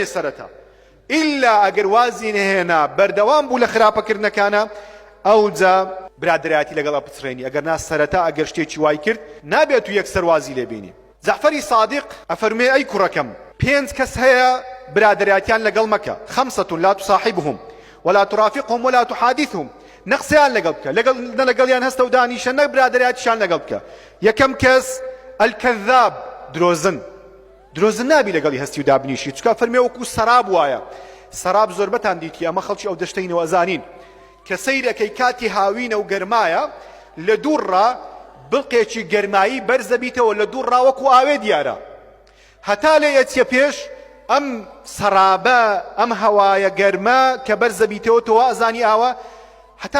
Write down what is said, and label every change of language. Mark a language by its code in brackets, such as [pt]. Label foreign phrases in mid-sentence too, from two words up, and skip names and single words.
[ckb] سەرەتا ئیلا ئەگەر وازی نەهێنا بەردەوام بوو لە خراپەکردنەکانە ئەوجا برادەرایەتی لەگەڵ ئەپسرێنی ئەگەر نا سەرەتا ئەگەر شتێکی وای کرد نابێت و یەکسەر وازی لێبینی جەعفەری سادق ئەفەرمێ ئەی کوڕەکەم 5 کەس هەیە برادەرایەتیان لەگەڵ مەکە 5 [ar] لا تصاحبهم ولا ترافقهم ولا تحادثهم [ckb] نەقسەیان لەگەڵ بکە لەگەڵیان هەستە و دانیشە نەک برادەرایەتیشان لەگەڵ بکە یەکەم کەس الکەذاب درۆزن نابی لەگەڵی هەستی و دابنیشی چکە فەرمێ وەکو سەراب وایە سەراب زۆربەتان دیتی ئەمە خەڵکی ئەو دەشتەینەوە ئەزانین کە سەیرەکەی کاتی هاوینە و گەرمایە لە دوورڕا بڵقێکی گەرمایی بەرزە بیتەوە لە دوورڕا وەکو ئاوێ دیارە هەتا لێ ئەچیە پێش ئەم سەرابە ئەم هەوایە گەرمە کە بەرزە بیتەوە تۆ ئەزانی ئاوە هەتا